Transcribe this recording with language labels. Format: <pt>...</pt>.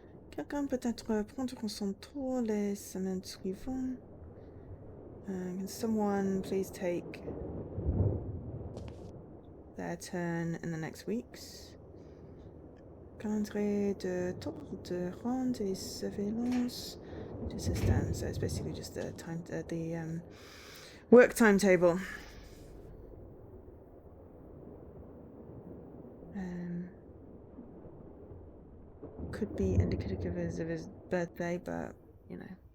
<fr>Quelqu'un peut-être prendre son tour les semaines suivantes?</fr> <en>Can someone please take their turn in the next weeks?</en> <fr>Calendrier de tour de ronde et surveillance du système.</fr> <en>So it's basically just the time, the work timetable. Could be indicative of his birthday, but you know.</en>